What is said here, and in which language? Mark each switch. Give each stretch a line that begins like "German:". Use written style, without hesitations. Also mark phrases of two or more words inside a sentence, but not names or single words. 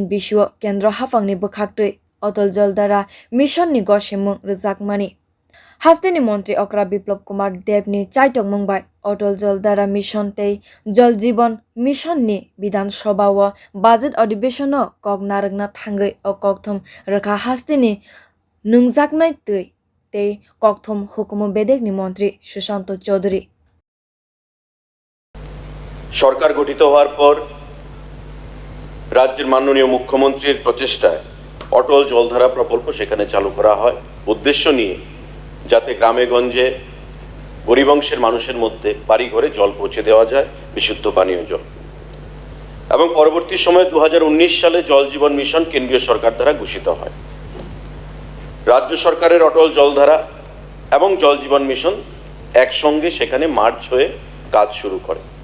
Kok Borok: bisiwo kendra hafangni bwkhaktui Atal Jal Dara mission ni gosimung rjakmani hasteni montri okra biplop kumar dev ni chaitok mungbai Atal Jal Dara mission tei Jal Jeevan mission ni Bidhansabhao budget अधिवेशनो kok narwkna thangui o kokthum rwkha hasteni nwngjaknai tui tei kokthum hukumu bedekni montri Sushanta Chowdhury
Bangla: সরকার গঠিত হওয়ার পর রাজ্যের মাননীয় মুখ্যমন্ত্রীর প্রচেষ্টায় অটল জলধারা প্রকল্প সেখানে চালু করা হয় উদ্দেশ্য নিয়ে যাতে গ্রামে গঞ্জে গরিব অংশের মানুষের মধ্যে বাড়ি ঘরে জল পৌঁছে দেওয়া যায় বিশুদ্ধ পানীয় জল এবং পরবর্তী সময়ে 2019 সালে জল জীবন মিশন কেন্দ্রীয় সরকার দ্বারা ঘোষিত হয় রাজ্য সরকারের অটল জলধারা এবং জল জীবন মিশন একসঙ্গে সেখানে মার্চ হয়ে কাজ শুরু করে